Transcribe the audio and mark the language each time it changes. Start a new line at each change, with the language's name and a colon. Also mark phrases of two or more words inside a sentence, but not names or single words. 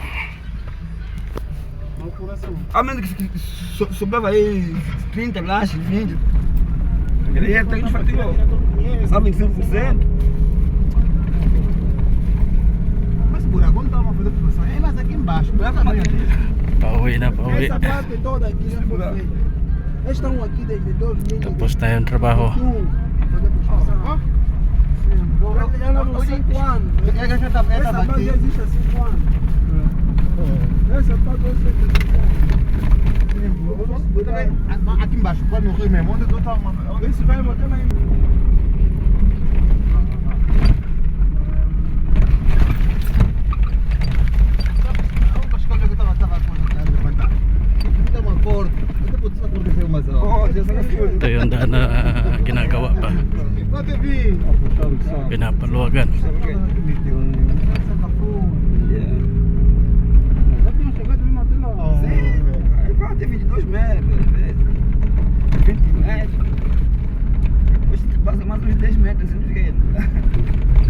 Portuguese: A menos que sobrava aí 30 lanches, 20. Ele ia ter que faturou. Só 25%. Mas o buraco não estava a fazer produção. É mais aqui embaixo.
Filipino: Pauwi na, pauwi.
Portuguese: Essa parte toda aqui já foi feita. Eles estão aqui desde 2000.
Filipino: Tapos na yung trabaho.
Portuguese: Já levam 5 anos. Essa base já existe há 5 anos. Essa parte eu sei que aqui embaixo, quando no rio mesmo, onde eu estava mandando. Esse vai botar lá em.
Filipino: Ito yung daan na ginagawa pa, pinapaluwagan.
Portuguese: Tem 22 metros, 20 metros. Depois passa mais uns 10 metros assim,